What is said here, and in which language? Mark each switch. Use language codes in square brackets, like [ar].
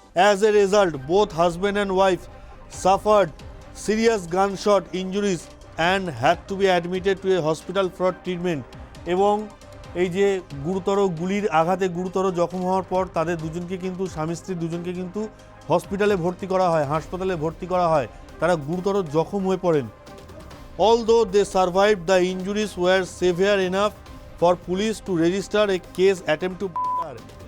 [en] As a result, both husband and wife suffered serious gunshot injuries and had to be admitted to a hospital for treatment. [bn] এবং এই যে গুরুতর গুলির আঘাতে গুরুতর জখম হওয়ার পর তাদের দুজনকে কিন্তু স্বামী স্ত্রী দুজনকে কিন্তু হসপিটালে ভর্তি করা হয়, হাসপাতালে ভর্তি করা হয়। তারা গুরুতর জখম হয়ে পড়েন। [en] Although they survived, the injuries were severe enough for police to register a case attempt to murder.